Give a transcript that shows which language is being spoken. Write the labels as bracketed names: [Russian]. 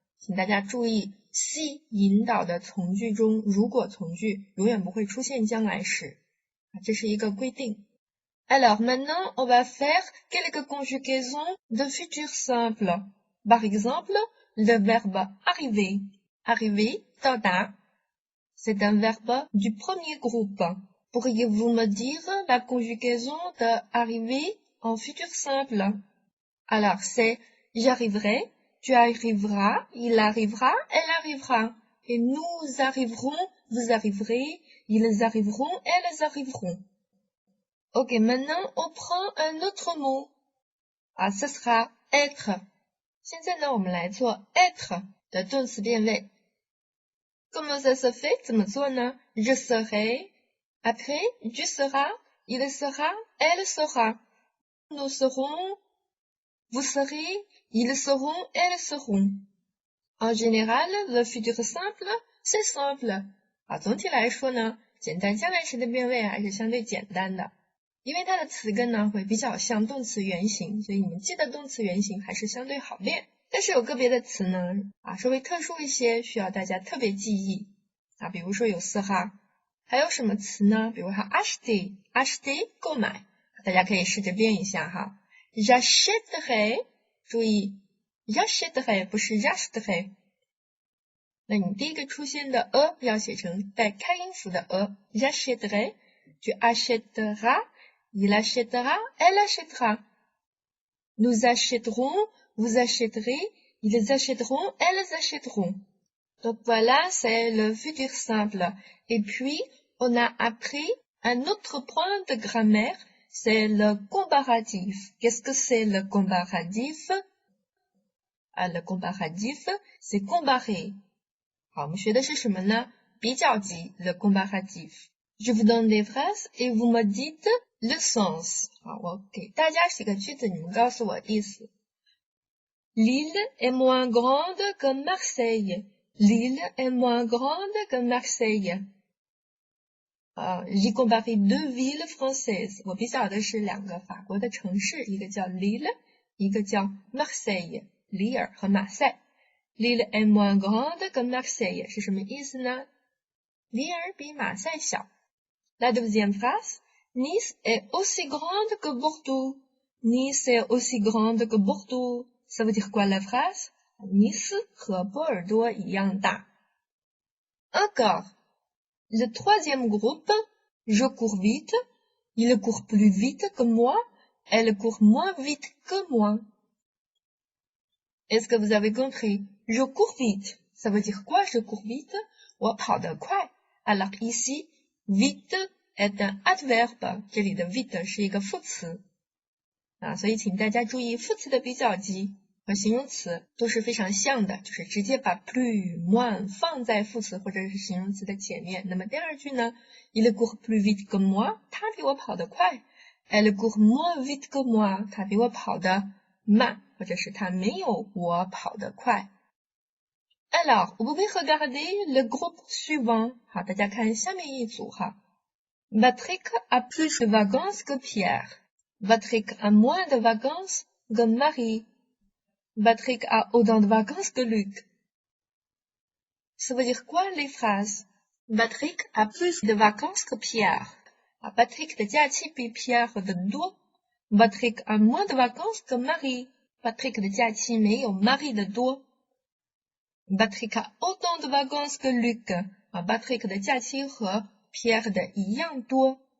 [Chinese] 请大家注意 si 引导的从句中如果从句永远不会出现将来时，这是一个规定。 [French] Alors maintenant, on va faire quelques conjugaisons de futur simple. Par exemple, le verbe arriver. Arriver, 到达 c'est un verbe du premier groupe. Pourriez-vous me dire la conjugaison de arriver en futur simple? Alors, c'est j'arriverai, tu arriveras, il arrivera, elle arrivera. Et nous arriverons, vous arriverez, ils arriveront, elles arriveront.Ok, maintenant on prend un autre mot. Ce sera être. [Chinese] 现在呢，我们来做 être 的动词变位。 [French] Comment ça se fait? [Chinese] 怎么做呢 [French] Je serai. Après, tu seras, il sera, elle sera. Nous serons, vous serez, ils seront, elles seront. En général, le futur simple, c'est simple. [Chinese] 总体来说呢，简单将来时的变位还是相对简单的。因为它的词根呢会比较像动词原形，所以你们记得动词原形还是相对好练。但是有个别的词呢稍微特殊一些，需要大家特别记忆比如说有sera，还有什么词呢？比如说 acheter 购买，大家可以试着编一下哈。 [French] j'achèterai， [Chinese] 注意 [French] j'achèterai [Chinese] 不是 [French] j'achèterai。 [Chinese] 那你第一个出现的要写成带开音符的 [French] j'achèterai， tu achèteras。Il achètera, elle achètera. Nous achèterons, vous achèterez, ils achèteront, elles achèteront. Donc voilà, c'est le futur simple. Et puis, on a appris un autre point de grammaire, c'est le comparatif. Qu'est-ce que c'est le comparatif? Le comparatif, c'est comparer. [Chinese] 好，我们学的是什么呢？比较级 [French] le comparatif。Je vous donne des phrases et vous me dites le sens. [Chinese] 我给大家写个句子，你们告诉我意思。 [French] L'île est moins grande que Marseille. L'île est moins grande que Marseille. J'ai comparé deux villes françaises. [Chinese] 我比较的是两个法国的城市，一个叫 Lille， 一个叫 Marseille， 里尔和马赛。 [French] Lille est moins grande que Marseille [Chinese] 是什么意思呢？里尔比马赛小。 [French] La deuxième phrase, Nice est aussi grande que Bordeaux. Nice est aussi grande que Bordeaux. Ça veut dire quoi la phrase? [Chinese] Nice 和波尔多一样大。 [French] Encore, le troisième groupe, je cours vite, il court plus vite que moi, elle court moins vite que moi. Est-ce que vous avez compris? Je cours vite. Ça veut dire quoi? Je cours vite. [Chinese] 我跑得快。 [French] Alors ici, vite est un adverbe. [Chinese] 这里的 vite 是一个副词。所以请大家注意，副词的比较级和形容词都是非常像的，就是直接把 plus moins 放在副词或者是形容词的前面。那么第二句呢 ， [French] il court plus vite que moi， [Chinese] 他比我跑得快。 [French] Elle court moins vite que moi， [Chinese] 他比我跑得慢，或者是他没有我跑得快。 [French] Alors, vous pouvez regarder le groupe suivant. [Chinese] 好，大家看下面一组哈。 [French] Patrick a plus de vacances que Pierre. Patrick a moins de vacances que Marie. Patrick a autant de vacances que Luc. Ça veut dire quoi les phrases? Patrick a plus de vacances que Pierre. [Chinese] Patrick 的假期比 Pierre 的多。 [French] Patrick a moins de vacances que Marie. [Chinese] Patrick 的假期没有 Marie 的多。 [French] Patrick a autant de vacances que Luc. [Chinese] Patrick 的假期和 Pierre 的一样多。